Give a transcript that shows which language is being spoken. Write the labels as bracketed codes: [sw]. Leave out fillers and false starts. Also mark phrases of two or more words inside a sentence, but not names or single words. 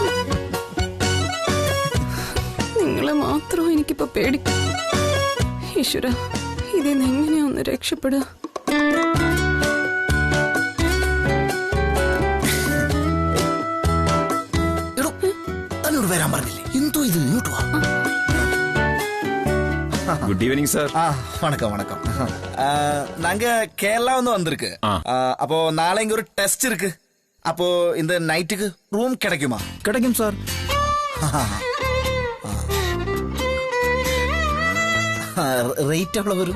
[ml] നിങ്ങളെ മാത്രം എനിക്കിപ്പോ പേടി. ഈശ്വര, ഇതിന്ന് എങ്ങനെയാ ഒന്ന് രക്ഷപ്പെടുക? എടോ തന്നോട് വരാൻ പറഞ്ഞില്ലേ? എന്തോ ഇത്, ഇങ്ങോട്ട് വാ. [en] good evening sir. [ta] வணக்கம் வணக்கம். நாங்க கேரளா வந்து வந்திருக்கு. அப்போ நாளை இங்க ஒரு டெஸ்ட் இருக்கு. அப்போ இந்த நைட்டுக்கு ரூம் கிடைக்குமா? கிடைக்கும் சார். ரேட் எவ்வளவு வரும்?